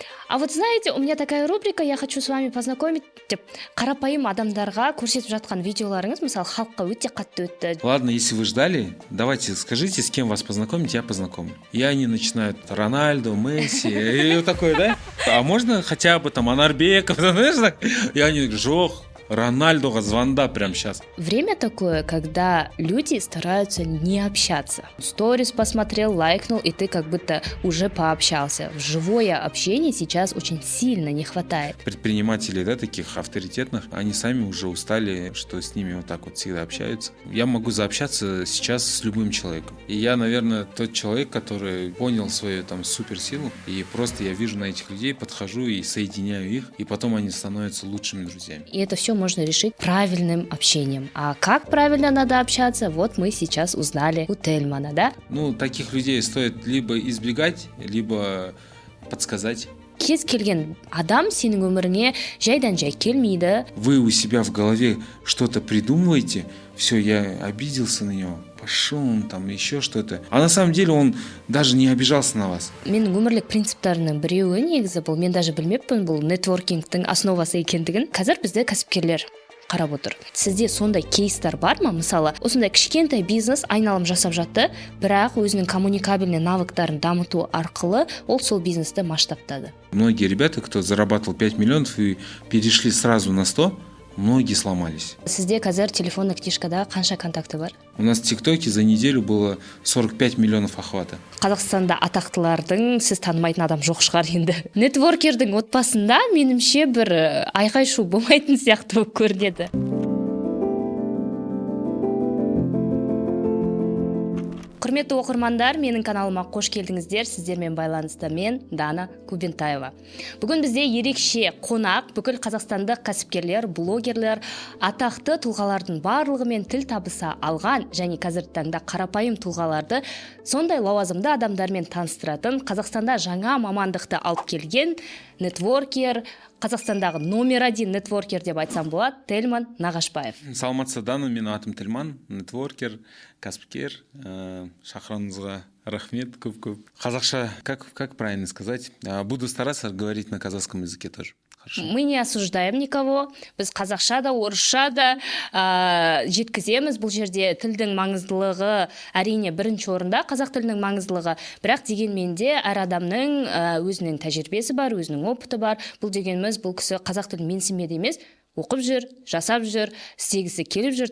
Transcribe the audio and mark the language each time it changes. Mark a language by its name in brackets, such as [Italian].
[Russian] А вот знаете, у меня такая рубрика, я хочу с вами познакомить [Kazakh] деп қарапайым адамдарға көрсетіп жатқан видеоларыңыз, мысалы, халыққа өте қатты өтті. [Russian] Ладно, если вы ждали, давайте скажите, с кем вас познакомить, я познакомлю. И они начинают Рональдо, Месси, и вот такое, да? А можно хотя бы там Анарбеков, знаешь, так? И они говорят, [Kazakh] жоқ, Рональдоға звонда [Russian] прямо сейчас. Время такое, когда люди стараются не общаться. Сторис посмотрел, лайкнул, и ты как будто уже пообщался. Живое общение сейчас очень сильно не хватает. Предприниматели, да, таких авторитетных, они сами уже устали, что с ними вот так вот всегда общаются. Я могу заобщаться сейчас с любым человеком. И я, наверное, тот человек, который понял свою там суперсилу, и просто я вижу на этих людей, подхожу и соединяю их, и потом они становятся лучшими друзьями. И это все можно решить правильным общением. А как правильно надо общаться, вот мы сейчас узнали у Тельмана, да? Ну, таких людей стоит либо избегать, либо подсказать. [Kazakh] Кез келген адам сенің өміріңе жайдан жай келмейді. [Russian] Вы у себя в голове что-то придумываете, все, я обиделся на него, пошел он там, еще что-то. А на самом деле он даже не обижался на вас. [Kazakh] Менің өмірлік принциптарының біреуі негізі бұл, мен даже білмеппін, бұл нетворкингтің основасы екендігін. Қазір бізде кәсіпкерлер қарап отыр. Сізде сондай кейстер бар ма? Мысалы, осындай кішкентай бизнес айналым жасап жатты, бірақ өзінің коммуникабельный навыктарын дамыту арқылы ол сол бизнесті масштабтады. [Russian] Многие ребята, кто зарабатывал 5 миллионов и перешли сразу на 100, многие сломались. [Kazakh] Сізде қазір телефонный книжкада қанша контакты бар? [Russian] У нас в ТикТоке за неделю было 45 миллионов охвата. [Kazakh] Қазақстанда атақтылардың сіз танымайтын адам жоқ шығар енді. Нетворкердің отбасында меніңше бір айқай шу болмайтын сияқты болып көрінеді. Құрметті оқырмандар, менің каналыма қош келдіңіздер. Сіздермен байланыста мен, Дана Кубентаева. Бүгін бізде ерекше қонақ, бүкіл қазақстандық кәсіпкерлер, блогерлер, атақты тұлғалардың барлығымен тіл табыса алған және қазіргі таңда қарапайым тұлғаларды сондай лауазымды адамдармен таныстыратын, Қазақстанда жаңа мамандықты алып келген нетворкер, Қазақстандағы номер 1 нетворкер деп айтсам болады, Тельман Нағашбаев. Саламатсыздар, Дана, менің атым Тельман, нетворкер, кәсіпкер. Шақырғаныңызға рахмет көп. Қазақша, [Russian] как правильно сказать? Буду стараться говорить на казахском языке тоже. Хорошо. Мы не осуждаем никого. [Kazakh] Біз қазақша да, орысша да жеткіземіз. Бұл жерде тілдің маңыздылығы әрине бірінші орында, қазақ тілінің маңыздылығы. Бірақ дегенмен де әр адамның өзінің тәжірибесі бар, өзінің опыты бар. Бұл дегеніміз, бұл кісі қазақ тілін менсінбеді емес, оқып жүр, жасап жүр, істегісі келіп жүр.